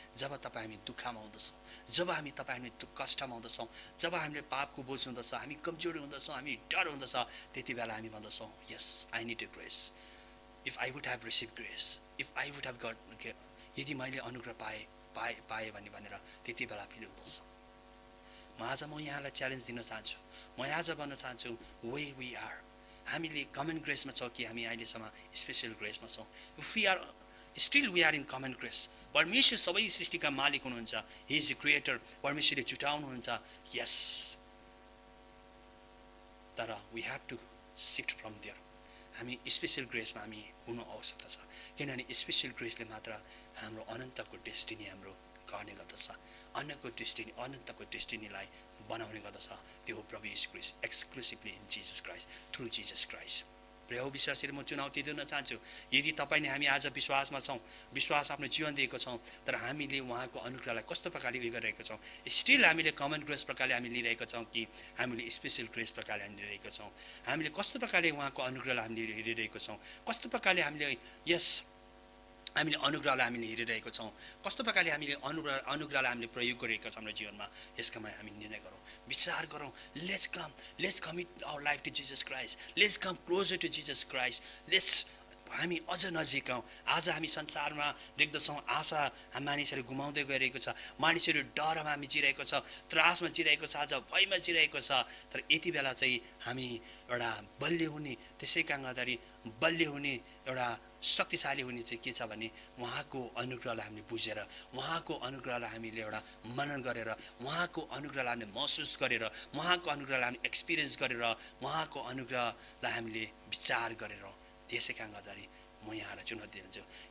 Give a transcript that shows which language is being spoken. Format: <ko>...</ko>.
<ne>जब तपाईँ हामी दुःखमा हुँदछौँ, जब हामी हामी कष्टमा हुँदछौँ, जब हामीले पापको बोझ हुँदछ, हामी कमजोर हुँदछौँ, हामी डर हुँदछ, त्यति बेला हामी भन्दछौँ</ne> <en>yes I need a grace, if I would have receive grace, if I would have got,</en> <ne>यदि मैले अनुग्रह पाएँ भनेर त्यति बेला फिल हुँदछ। आज म यहाँलाई च्यालेन्ज दिन चाहन्छु, म आज भन्न चाहन्छु</ne> <en>way we are,</en> <ne>हामीले कमन ग्रेसमा छौँ कि हामी अहिलेसम्म स्पेसल ग्रेसमा छौँ।</ne> <en>We are still we are in common grace.</en> <ne>परमेश्वर सबै सृष्टिका मालिक हुनुहुन्छ,</ne> <en>He is the creator.</en> <ne>परमेश्वरले जुटाउनुहुन्छ, यस, तर</ne> <en>We have to shift from there.</en> <ne>हामी स्पेसल ग्रेसमा हामी हुनु आवश्यकता छ, किनभने स्पेसल ग्रेसले मात्र हाम्रो अनन्तको डेस्टिनी हाम्रो गर्ने गर्दछ, अनन्तको डेस्टिनीलाई बनाउने गर्दछ। त्यो हो प्रभु येशू ख्रीष्ट, exclusively in Jesus Christ, through Jesus Christ. प्रिय विश्वासीहरू, म चुनौती दिन चाहन्छु, यदि तपाईँ हामी आज विश्वासमा छौँ, विश्वास आफ्नो जीवन दिएको छौँ, तर हामीले उहाँको अनुग्रहलाई कस्तो प्रकारले उयो गरिरहेको छौँ, स्टिल हामीले कमन ग्रेस प्रकारले हामी लिइरहेको छौँ कि हामीले स्पेसल ग्रेस प्रकारले हामी लिइरहेको छौँ, हामीले कस्तो प्रकारले उहाँको अनुग्रहलाई हामीले हेरिरहेको छौँ, कस्तो प्रकारले हामीले हामीले अनुग्रहलाई हामीले हेरिरहेको छौँ, कस्तो प्रकारले हामीले अनुग्रहलाई हामीले प्रयोग गरिरहेका छौँ हाम्रो जीवनमा, यसकामा हामी निर्णय गरौँ, विचार गरौँ।</ne> <en>let's commit our life to Jesus Christ, let's come closer to Jesus Christ,</en> <ne>let's हामी अझ नजिक आउँ। आज हामी संसारमा देख्दछौँ आशा मानिसहरू गुमाउँदै गइरहेको छ, मानिसहरू डरमा हामी जिरहेको छ, त्रासमा जिरहेको छ, आज भयमा जिरहेको छ। तर यति बेला चाहिँ हामी एउटा बलियो हुने, त्यसै कारण गर्दाखेरि बलियो हुने, एउटा शक्तिशाली हुने चाहिँ के छ भने उहाँको अनुग्रहलाई हामीले बुझेर, उहाँको अनुग्रहलाई हामीले एउटा मनन गरेर, उहाँको अनुग्रहलाई हामीले महसुस गरेर, उहाँको अनुग्रहलाई हामीले एक्सपिरियन्स गरेर, उहाँको अनुग्रहलाई हामीले विचार गरेर, त्यसै कारण गर्दाखेरि म यहाँलाई चुनौती दिन्छु।</ne>